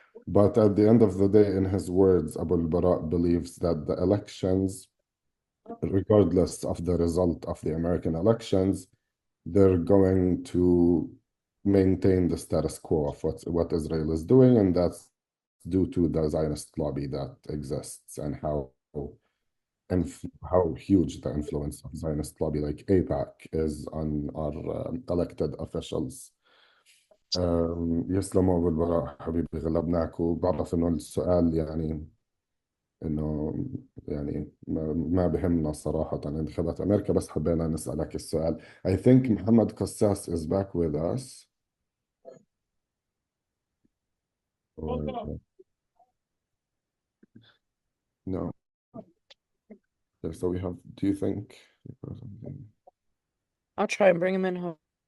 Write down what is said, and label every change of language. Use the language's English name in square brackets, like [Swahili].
[English] But at the end of the day, in his words, Abu al-Bara believes that the elections, regardless of the result of the American elections, they're going to maintain the status quo of what Israel is doing, and that's due to the Zionist lobby that exists and and how huge the influence of Zionist lobby like AIPAC is on our elected officials. [Arabic] يسلموا أبو البراء حبيبي، غلبناك. وبعرف إنه السؤال يعني إنه يعني ما بهمنا صراحة انتخابات أمريكا، بس حبينا نسألك السؤال. [English] I think محمد قساس is back with us. Or, no. Okay, so we have, do you think? I'll try and bring him in home.